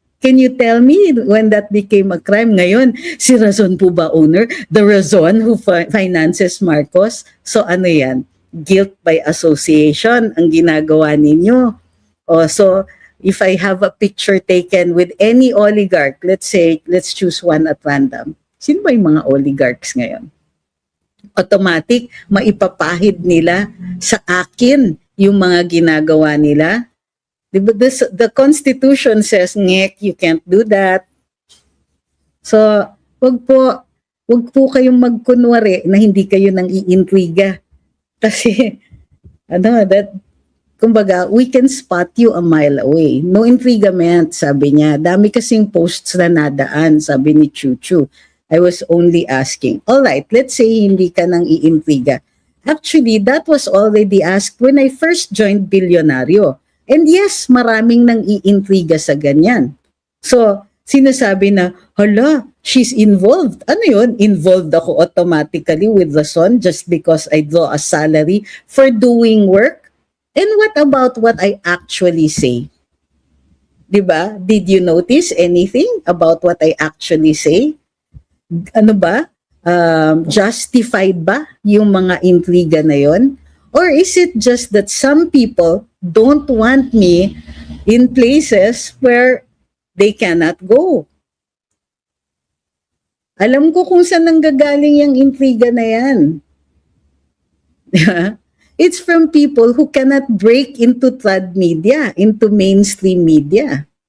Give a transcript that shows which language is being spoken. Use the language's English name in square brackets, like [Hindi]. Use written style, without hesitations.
[English] Can you tell me when that became a crime? [Filipino] Ngayon, si Razon po ba owner? [English] The Razon who finances Marcos? [Filipino] So ano yan? Guilt by association ang ginagawa ninyo. [English] So if I have a picture taken with any oligarch, let's choose one at random. [Filipino] Sino ba yung mga oligarchs ngayon? Automatic, maipapahid nila sa akin yung mga ginagawa nila. Diba? [English] The Constitution says, ngek, you can't do that. [Filipino] So, wag po kayong magkunwari na hindi kayo nang iintriga. Kasi, kumbaga, [English] we can spot you a mile away. [Filipino] No intrigament, sabi niya. Dami kasing posts na nadaan, sabi ni Chuchu. [English] I was only asking. All right, let's say [Filipino] hindi ka nang iintriga. [English] Actually, that was already asked when I first joined Bilyonaryo. And yes, maraming nang iintriga sa ganyan. So, sinasabi na, hala, she's involved. Ano yun? Involved ako automatically with the son just because I draw a salary for doing work? And what about what I actually say? Diba? Did you notice anything about what I actually say? [Filipino] Ano ba? Justified ba yung mga intriga na yon? [English] Or is it just that some people don't want me in places where they cannot go? [Filipino] Alam ko kung saan nanggagaling yung intriga na yan. [English] It's from people who cannot break into trad media, into mainstream media.